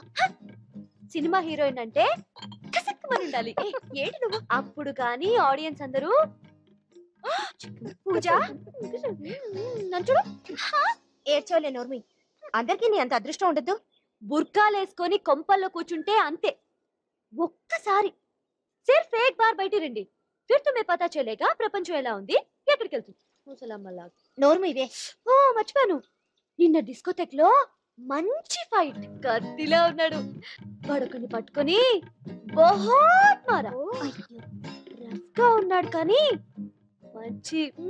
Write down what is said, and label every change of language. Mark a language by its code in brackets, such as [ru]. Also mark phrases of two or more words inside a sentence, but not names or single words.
[te] సినిమా హీరోయిన్ అంటే కసక్కుమని ఉండాలి. ఏంటి నువ్వు? అప్పుడు కానీ ఆడియన్స్ అందరూ పూజ నన్ను చూడు. ఏడ్చోలే నోర్మి, అందరికీ నీ అంత అదృష్టం ఉండదు. బుర్కాలేసుకొని కొంపల్లో కూర్చుంటే అంతే. ఒక్కసారి [hi] सिर्फ़ एक बार [te] బయట రండి, [hi] फिर तुम्हें पता चलेगा [te] ప్రపంచం ఎలా ఉంది, ఎక్కడికి వెళ్తుంది. నోర్మివే. ఓ మర్చిపోయాను, నిన్న డిస్కోటెక్ లో మంచి ఫైట్, కత్తిలా ఉన్నాడు. వాడొకని పట్టుకొని [hi] बहुत मारा. [te] రఫ్ గా ఉన్నాడు కానీ మంచి.